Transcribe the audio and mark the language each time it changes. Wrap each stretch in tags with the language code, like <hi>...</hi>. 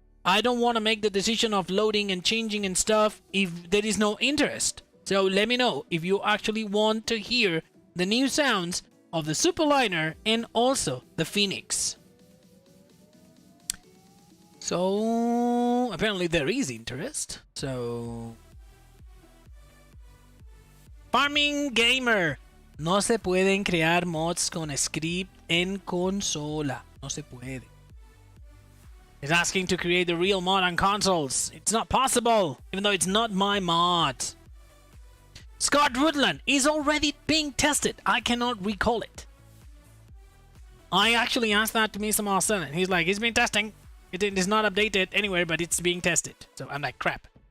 <en>I don't want to make the decision of loading and changing and stuff if there is no interest. So let me know if you actually want to hear the new sounds of the Superliner and also the Phoenix. So apparently there is interest.</en> <es>So Farming Gamer, no se pueden crear mods con script en consola. No se puede.</es> <en>He's asking to create the real mod on consoles. It's not possible, even though it's not my mod. Scott Woodland is already being tested. I cannot recall it. I actually asked that to Mr. Marcel, and he's like, it's been testing. It is not updated anywhere, but it's being tested. So I'm like, crap.</en>